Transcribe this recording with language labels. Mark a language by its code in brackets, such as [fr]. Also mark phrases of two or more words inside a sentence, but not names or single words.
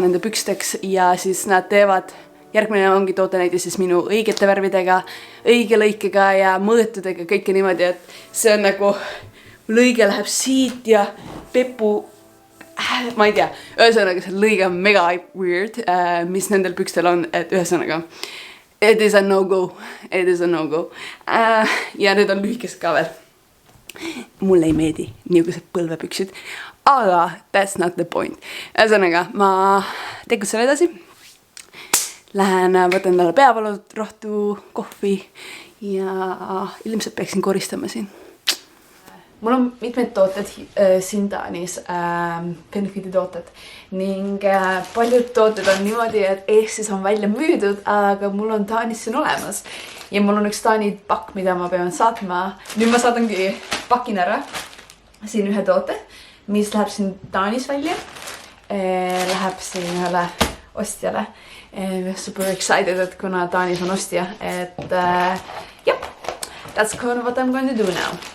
[et] nende püksteks ja siis nad teevad, järgmine ongi toote näide siis minu õigete värvidega, õige lõikega ja mõõtudega, kõike niimoodi, et see on nagu, lõige läheb siit ja pepu, ma ei tea, ühesõnaga see lõige on mega weird, mis nendel pükstel on, et ühesõnaga, [en] it is a no-go, [et] ja need on lühikesed ka veel. Mulle ei meedi niisugused põlvepüksid, aga [en] that's not the point. [et] Ühesõnaga, ma tegutsen edasi. Lähen, võtan talle peavalurohtu, kohvi ja ilmselt peaksin koristama siin. Mul on mitmed tooted siin Taanis, Fenifiti tooted ning paljud tooted on niimoodi, et Eestis on välja müüdud, aga mul on Taanis siin olemas ja mul on üks Taani pakk, mida ma pean saatma. Nüüd ma saadangi pakin ära siin ühe toote, mis läheb siin Taanis välja, läheb siin ühele ostjale. [en] Super excited, [et] et kuna Taanis on ostja, et [en] yep, that's kind of what I'm going to do now.